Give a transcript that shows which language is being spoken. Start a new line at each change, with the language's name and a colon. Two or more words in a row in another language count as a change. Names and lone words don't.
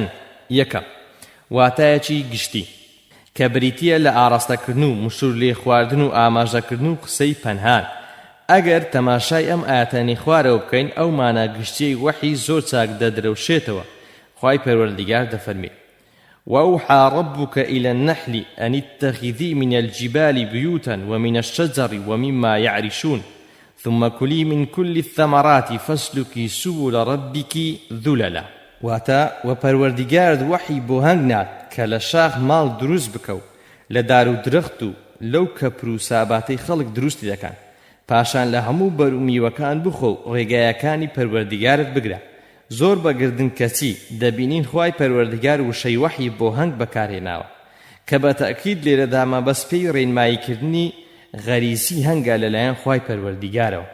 Central Kurdish: یەکەم، واتایەکی گشتی کە بریتیە لە ئاڕاستەکردن و مشور لێ خواردن و ئاماژەکردن و قسەی پەنهان. ئەگەر تەماشای ئەم ئاەتانەی خوارەوە بکەین ئەو مانە گشتیەی وحی زۆر چاک دەدرەوشێتەوە. خوای پەروەردیگار دەفەرمێ:
Arabic: وأوحى ربك إلى النحل أن اتخذي من الجبال بيوتا ومن الشجر ومما يعرشون ثم كلي من كل الثمرات فاسلكي سبل ربك ذللا.
Central Kurdish: واتا وپروردگار وحی بۆ هەنگنات کە لە شاخ ماڵ دروست بکەو لە دار و درەخت و لەو کەپر و ساباتەی خەڵک دروستی دەکەن، پاشان لە هەموو بەر و میوەکان بخۆ و ڕێگایەکانی پەروەردیگارت بگرە. زۆر بەگردن کەچی دەبینین خوای پەروەردیگار وشەی وحی بۆ هەنگ بەکارهێناوە کە بە تەئکید لێرەدا مەبەست پێی ڕێنماییکردنی غەریزی هەنگە لەلایەن خوای پەروەردیگارەوە.